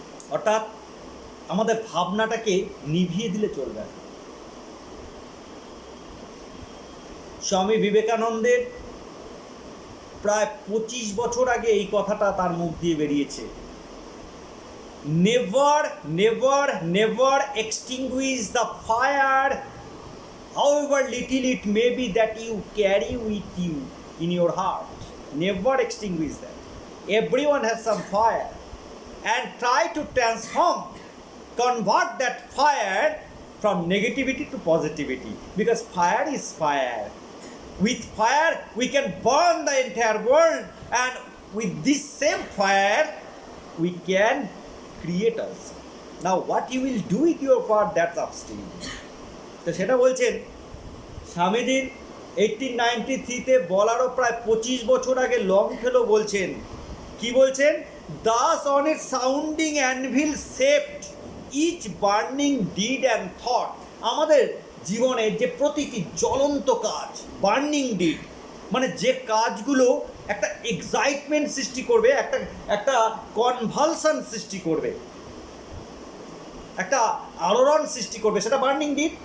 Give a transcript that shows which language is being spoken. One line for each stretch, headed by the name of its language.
Bangla: অর্থাৎ আমাদের ভাবনাটাকে নিভিয়ে দিলে চলবে না। স্বামী বিবেকানন্দের প্রায় 25 বছর আগে এই কথাটা তার মুখ দিয়ে বেরিয়েছে।
English: Never, never, never extinguish the fire, however little it may be that you carry with you in your heart. Never extinguish that. Everyone has some fire, and try to transform, convert that fire from negativity to positivity, because fire is fire. With fire we can burn the entire world, and with this same fire we can create also. Now what you will do with your power, that's up to you.
Bangla: তো সেটা বলছেন স্বামীজির 1893-তে বলারও প্রায় 25 বছর আগে লংফেলো বলছেন, কি বলছেন?
English: Thus on its sounding anvil shaped each burning deed and thought.
Bangla: আমাদের জীবনের যে প্রতিটি জ্বলন্ত কাজ, বার্নিং ডিড, মানে যে কাজগুলো একটা এক্সাইটমেন্ট সৃষ্টি করবে, একটা কনভালশন সৃষ্টি করবে, একটা আলোড়ন সৃষ্টি করবে, সেটা বার্নিং ডিড।